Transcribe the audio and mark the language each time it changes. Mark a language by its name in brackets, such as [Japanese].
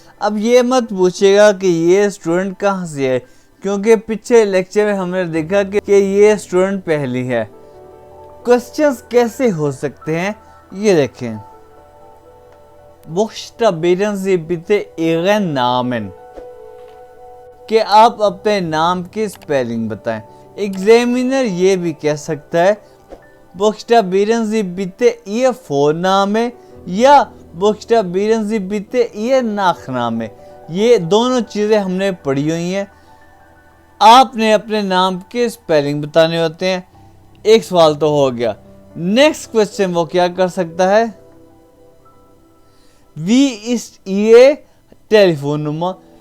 [Hindi] अब ये मत पूछेगा कि ये स्टूडेंट कहाँ से है, क्योंकि पिछले लेक्चर में हमने देखा कि ये स्टूडेंट पहली है। क्वेश्चंस कैसे हो सकते हैं ये देखें। [German] बुक्सटाबेरन Sie bitte Ihren Namen, [Hindi] कि आप अपने नाम की स्पेलिंग बताएं। एग्जामिनर ये भी कह सकता है [German] Buchstabieren Sie bitte Ihr Vorname या Buchstabieren Sie bitte Ihr Nachname। [Hindi] ये दोनों चीज़ें हमने पढ़ी हुई हैं। आपने अपने नाम के स्पेलिंग बताने होते हैं। एक सवाल तो हो गया। नेक्स्ट क्वेश्चन वो क्या कर सकता है, [German] Wie ist Ihr Telefonnummer।